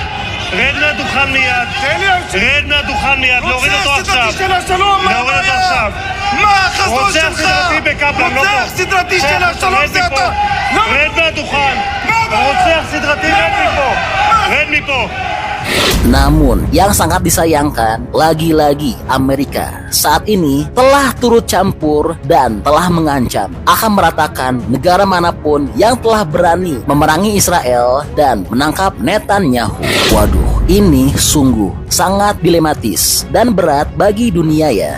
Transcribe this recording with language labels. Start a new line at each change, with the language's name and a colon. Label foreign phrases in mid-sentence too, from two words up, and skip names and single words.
Hebrew: רד מהדוכן מיד. להוריד אותו עכשיו. מה החזון שלך? רוצח סדרתי בקפלן, לא פה. רוצח סדרתי של השלום זה אתה. רד מהדוכן. רוצח סדרתי, רד מפה.
Indonesian: Namun yang sangat disayangkan, lagi-lagi Amerika saat ini telah turut campur dan telah mengancam akan meratakan negara manapun yang telah berani memerangi Israel dan menangkap Netanyahu. Waduh, ini sungguh sangat dilematis dan berat bagi dunia ya.